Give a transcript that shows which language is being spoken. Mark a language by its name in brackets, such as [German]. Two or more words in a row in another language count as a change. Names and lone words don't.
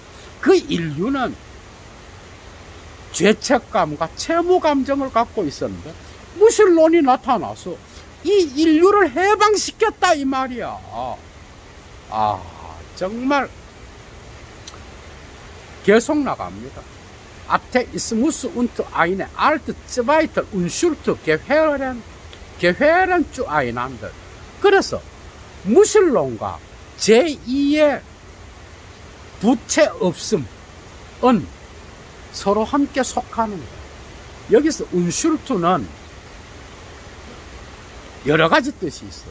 [Korean] 그 인류는 죄책감과 채무 감정을 갖고 있었는데 무신론이 나타나서 이 인류를 해방시켰다 이 말이야. 정말 계속 나갑니다. [German] Atheismus und eine alte zweite Unschuld gehören zu einander. [Korean] 그래서 무신론과 제2의 부채 없음은 서로 함께 속하는 거예요. 여기서 운슐트는 여러 가지 뜻이 있어요.